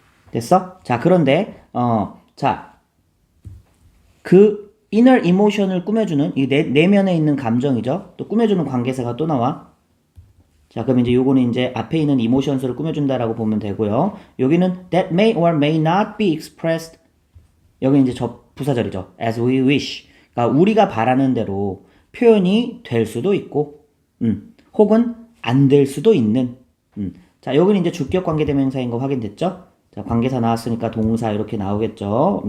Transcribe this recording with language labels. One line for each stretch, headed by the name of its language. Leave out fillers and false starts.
Korean: 됐어? 자, 그런데, 자, 그 inner emotion을 꾸며주는, 이 내면에 있는 감정이죠. 또 꾸며주는 관계사가 또 나와. 자, 그럼 이제 요거는 이제 앞에 있는 emotions를 꾸며준다라고 보면 되고요. 여기는
English: that may or may not be expressed.
Korean: 여기는 이제 부사절이죠.
English: as we wish.
Korean: 그러니까 우리가 바라는 대로 표현이 될 수도 있고, 혹은 안 될 수도 있는. 자, 여기는 이제 주격 관계대명사인 거 확인됐죠? 자, 관계사 나왔으니까 동사 이렇게 나오겠죠.